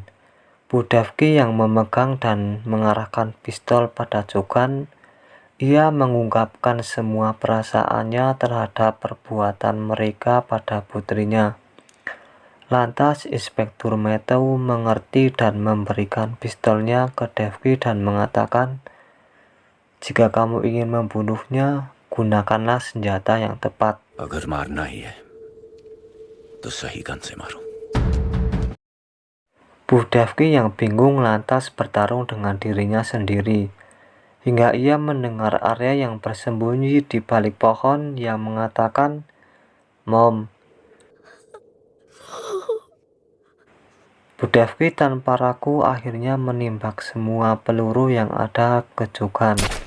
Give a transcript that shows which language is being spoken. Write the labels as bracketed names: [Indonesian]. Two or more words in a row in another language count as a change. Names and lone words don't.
[Indonesian] Budevki yang memegang dan mengarahkan pistol pada Jogan, ia mengungkapkan semua perasaannya terhadap perbuatan mereka pada putrinya. Lantas Inspektur Matthew mengerti dan memberikan pistolnya ke Devki dan mengatakan, "Jika kamu ingin membunuhnya, gunakanlah senjata yang tepat." [Hindi] अगर मारना ही है तो सही गन से मारो. [Indonesian] Budevki yang bingung lantas bertarung dengan dirinya sendiri, hingga ia mendengar Arya yang bersembunyi di balik pohon yang mengatakan, "Mom." Budevki tanpa ragu akhirnya menembak semua peluru yang ada ke Jogan.